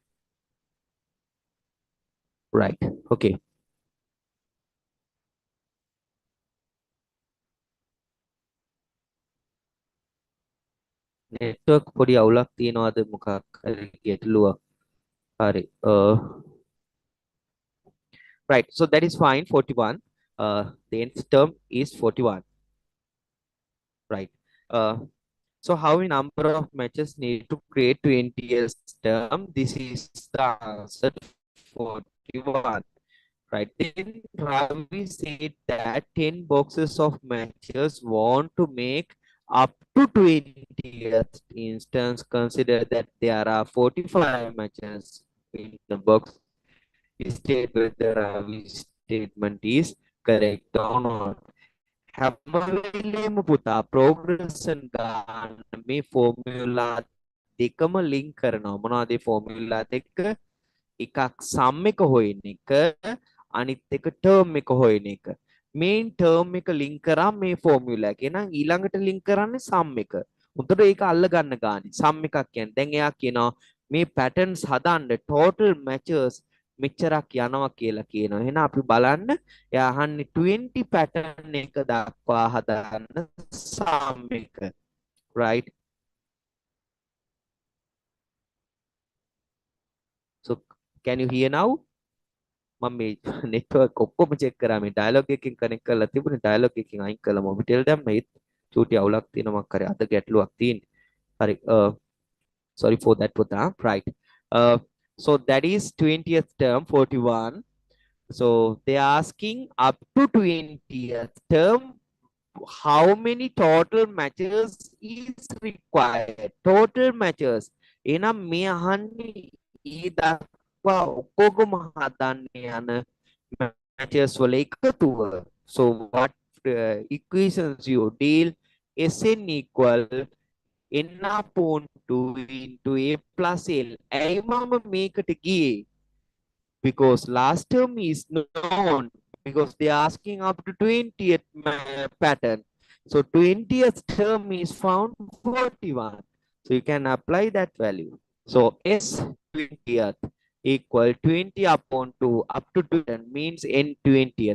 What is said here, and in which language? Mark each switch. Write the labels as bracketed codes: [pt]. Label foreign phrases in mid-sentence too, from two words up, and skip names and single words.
[en] Right. Okay. [si] network පොඩි අවුලක් තියෙනවාද මොකක් හරි ගැටලුවක්. හරි. [en] Right. So that is fine. 41. The nth term is 41. Right. So how many number of matches need to create 20th term? This is the answer 41. Right. Then Ravi said that 10 boxes of matches want to make up to 20th instance. Consider that there are 45 matches in the box. State whether Ravi's statement is correct or not. [si] හැම වෙලේම පුතා progression ගන්න මේ formula දෙකම link කරනවා. මොනවද මේ formula දෙක? එකක් sum එක හොයන එක අනිත් එක term එක හොයන එක. main term එක link කරා මේ formula එක. එහෙනම් ඊළඟට link කරන්නේ sum එක. උන්ට ඒක අල්ල ගන්න ගානේ. sum එකක් කියන්නේ. දැන් එයා කියනවා මේ patterns හදන්න [en] total matches [si] මෙච්චරක් යනවා කියලා කියනවා. එහෙනම් අපි බලන්න එයා අහන්නේ 20 pattern එක දක්වා හදන්න sum එක. [en] Right? So can you hear now? [si] මම මේ network ඔක්කොම check කරා මේ dialog එකකින් connect කරලා තිබුණේ dialog එකකින් අයින් කළා mobitel දැම්ම ඒත් චූටි අවුලක් තියෙනවා මක් කරේ අද ගැටලුවක් තියෙන්නේ. හරි. [en] Sorry for that පුතා. Right. So that is 20th term 41. So they are asking up to 20th term how many total matches is required. Total matches. [si] එහෙනම් මේ අහන්නේ ඊ දක්වා ඔක්කොගම හදන්න යන matches වල එකතුව. [en] So what equations you deal Sn equal n upon 2 into a plus l. [si] ඇයි මම මේකට ගියේ? [en] Because last term is known. because they are asking up to 20th pattern. So 20th term is found 41. So you can apply that value. So S 20th equal 20 upon 2 up to 2 means N 20th.